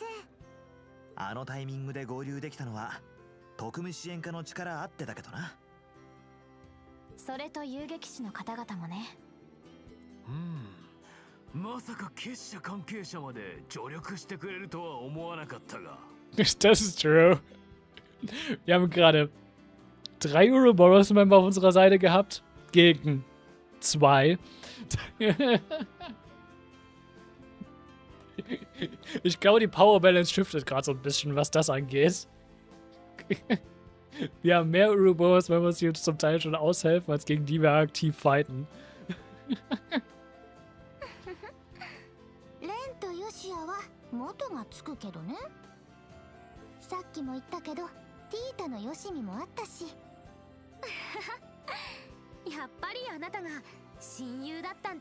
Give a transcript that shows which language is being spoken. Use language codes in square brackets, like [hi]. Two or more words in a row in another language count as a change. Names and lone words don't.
[ja] あのタイミングで合流できたのは特務支援課の力あってだけどな。それと遊撃士の方々もね。まさか結社関係者まで助力してくれるとは思わなかったが。 [de] Das ist true. Wir haben gerade 3 Ouroboros-Member auf unserer Seite gehabt gegen 2. Ich glaube, die [en] Power Balance [de] shiftet gerade so ein bisschen, was das angeht. Wir haben mehr Ouroboros-Members, die uns zum Teil schon aushelfen, als gegen die wir aktiv fighten. [ja] レンとヨシアは元がつくけどね。さっきも言ったけど、ティータのヨシミもあったし。やっぱりあなたが親友だったんだ。